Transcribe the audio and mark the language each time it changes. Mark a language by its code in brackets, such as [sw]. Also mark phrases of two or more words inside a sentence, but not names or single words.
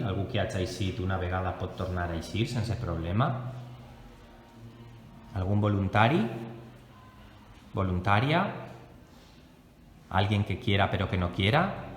[ca] algú que hagi eixit una vegada pot tornar a eixir sense problema. Algun voluntari? [es] ¿Voluntaria? ¿Alguien que quiera pero que no quiera?